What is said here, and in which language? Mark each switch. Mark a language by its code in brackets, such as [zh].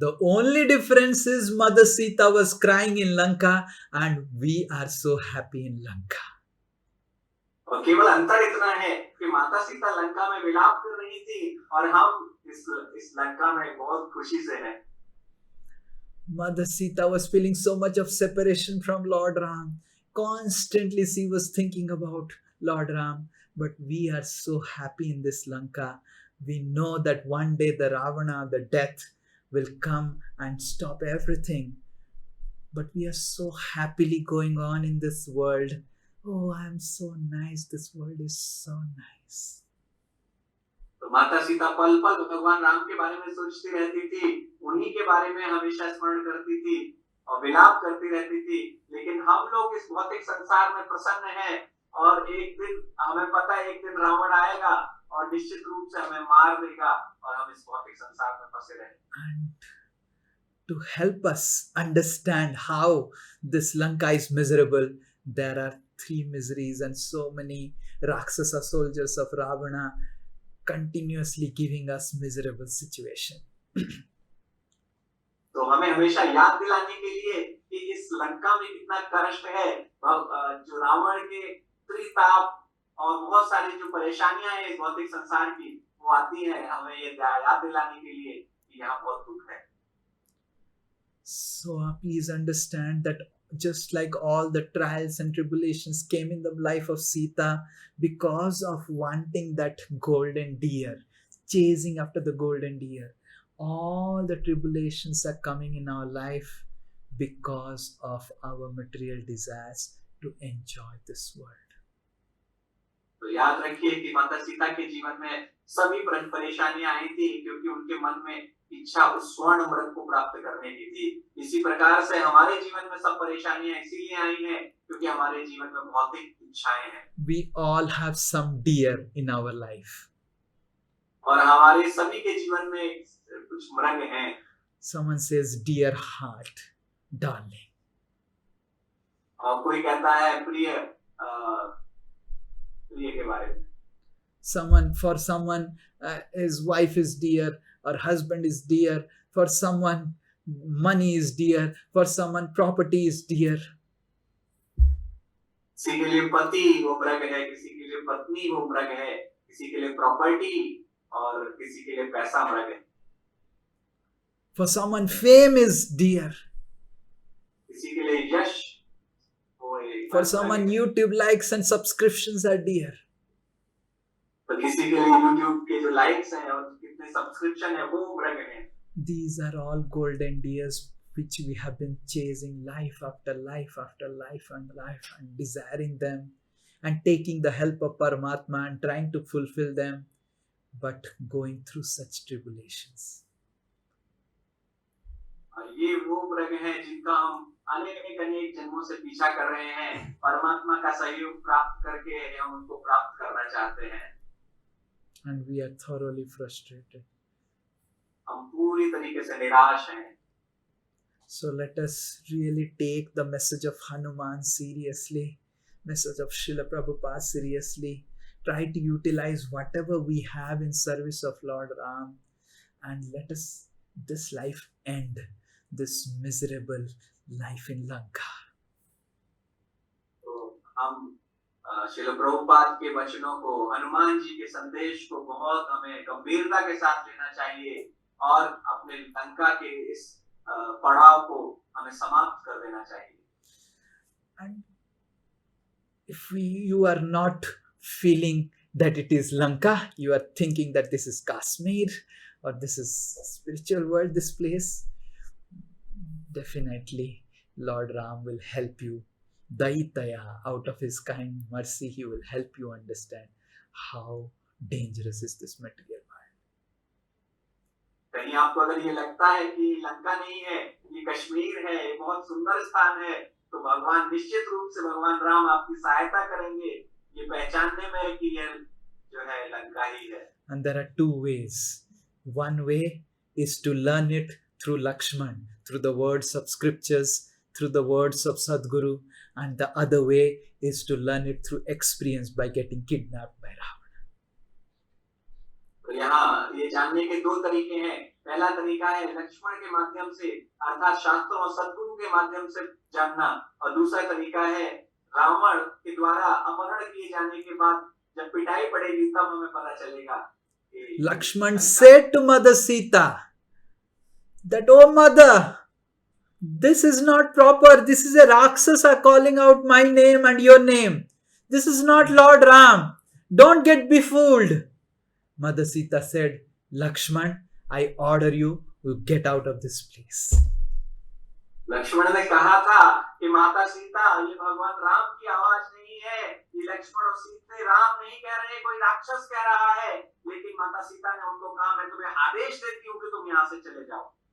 [en] The only difference is Mother Sita was crying in Lanka and we are so happy in Lanka. [hi] और केवल अंतर इतना है कि माता सीता लंका में विलाप कर रही थी और हम इस लंका में बहुत खुशी से हैं। [en] Mother Sita was feeling so much of separation from Lord Ram. Constantly she was thinking about Lord Ram. But we are so happy in this Lanka. We know that one day the Ravana, the death, will come and stop everything. But we are so happily going on in this world. Oh, I am so nice. This world is so nice. [hi] तो माता सीता पल पल भगवान राम के बारे में सोचती रहती थी, उन्हीं के बारे में हमेशा स्मरण करती थी और विलाप करती रहती थी। लेकिन हम लोग इस भौतिक संसार में प्रसन्न हैं और एक दिन हमें पता है एक दिन रावण आएगा और निश्चित रूप से हमें मार देगा और हम इस भौतिक संसार में फंसे रहेंगे। [en] And to help us understand how this Lanka is miserable, there are 3 miseries and so many Rakshasa soldiers of Ravana continuously giving us miserable situation. [hi] तो हमें हमेशा याद दिलाने के लिए कि इस लंका में कितना कष्ट है, जो रावण के त्रिताप और बहुत सारी जो परेशानियां हैं इस भौतिक संसार की वो आती हैं, हमें ये याद दिलाने के लिए कि यहाँ बहुत दुख है। [en] So please understand that just like all the trials and tribulations came in the life of Sita because of wanting that golden deer, chasing after the golden deer, all the tribulations are coming in our life because of our material desires to enjoy this world. [hi] तो याद रखिए कि माता सीता के जीवन में सभी परेशानियां आई थी क्योंकि उनके मन में इच्छा उस स्वर्ण मृग को प्राप्त करने की थी। इसी प्रकार से हमारे जीवन में सब परेशानियां इसीलिए आई हैं क्योंकि हमारे जीवन में भौतिक इच्छाएं हैं। [en] We all have some deer in our life. [hi] और हमारे सभी के जीवन में कुछ मृग हैं। [en] Someone says dear heart, darling. [hi] और कोई कहता है प्रिय के बारे में। [en] For someone, his wife is dear, or husband is dear. For someone, money is dear. For someone, property is dear. [hi] किसी के लिए पति वो मृग है, किसी के लिए पत्नी वो मृग है, किसी के लिए प्रॉपर्टी और किसी के लिए पैसा मृग है। [en] For someone, fame is dear. [hi] किसी के लिए यश वो एक [en] For [hi] मृग [en] someone, [hi] है। [en] YouTube likes and subscriptions are dear. [hi] तो किसी के लिए YouTube के जो लाइक्स हैं और कितने सब्सक्रिप्शन है वो मृग है। [en] These are all golden deers which we have been chasing life after life after life and life and desiring them and taking the help of Paramatma and trying to fulfill them, but going through such tribulations. [hi] और ये वो मृग हैं जिनका हम अनेक अनेक जन्मों से पीछा कर रहे हैं, परमात्मा का सहयोग प्राप्त करके हम उनको प्राप्त करना चाहते हैं। [en] And we are thoroughly frustrated. [hi] हम पूरी तरीके से निराश हैं। [en] So let us really take the message of Hanuman seriously, message of Srila Prabhupada seriously. Try to utilize whatever we have in service of Lord Ram, and let us this life end, this miserable life in Lanka. [hi] तो हम श्रील प्रभुपाद के वचनों को, हनुमान जी के संदेश को बहुत हमें गंभीरता के साथ लेना चाहिए और अपने लंका के इस पड़ाव को हमें समाप्त कर देना चाहिए। [en] And if you are not feeling that it is Lanka, you are thinking that this is Kashmir or this is spiritual world, this place, definitely Lord Ram will help you. Daitaya, out of his kind mercy, he will help you understand how dangerous is this material world. [hi] कहीं आपको अगर ये लगता है कि लंका नहीं है, ये कश्मीर है, ये बहुत सुंदर स्थान है, तो भगवान निश्चित रूप से भगवान राम आपकी सहायता करेंगे ये पहचानने में कि यह जो है लंका ही है। [en] And there are two ways. One way is to learn it through Lakshman, through the words of scriptures, through the words of Sadguru, and the other way is to learn it through experience by getting kidnapped by Ravana. [hi] तो यहाँ ये जानने के दो तरीके हैं। पहला तरीका है लक्ष्मण के माध्यम से, अर्थात शास्त्रों और सद्गुरु के माध्यम से जानना, और दूसरा तरीका है रावण के द्वारा अपहरण किए जाने के बाद जब पिटाई पड़ेगी तब हमें पता चलेगा। [en] Lakshman said to Mother Sita that, "Oh mother, this is not proper. This is a Rakshasa calling out my name and your name. This is not Lord Ram. Don't get befooled." Mother Sita said, "Lakshman, I order you to get out of this place." [hi] Lakshman ने कहा था कि माता सीता, ये भगवान राम की आवाज नहीं है, ये लक्ष्मण और सीता राम नहीं कह रहे, कोई राक्षस कह रहा है, लेकिन माता सीता ने उनको कहा मैं तुम्हें आदेश देती हूँ कि तुम यहाँ से चले जाओ।